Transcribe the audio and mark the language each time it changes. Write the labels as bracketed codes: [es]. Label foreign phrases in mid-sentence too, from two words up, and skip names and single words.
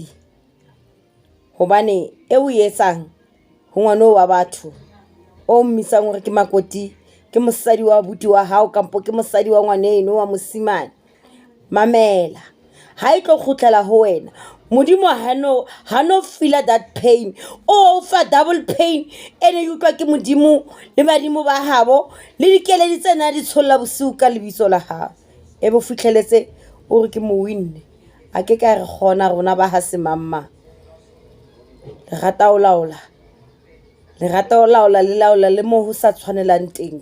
[st] Hobane e o etsang ho ngwana wa batho, o mmisang hore ke makoti, ke mosadi wa abuti wa hao kampo ke mosadi wa ngwaneno wa mosimane. Mamela, ha e tlo kgutlela ho wena. Modimo ha no [en] feel that pain. [st] O fa [en] double pain [st] ene e utlwa ke Modimo le badimo ba habo le dikeledi tsena di tsholla bosiu ka lebitso la hao. E bo fitlheletse o re ke mo winne. A ke ka re gona rona ba ha se mamma. Le rata o laola le mo ho sa tshwanelang teng.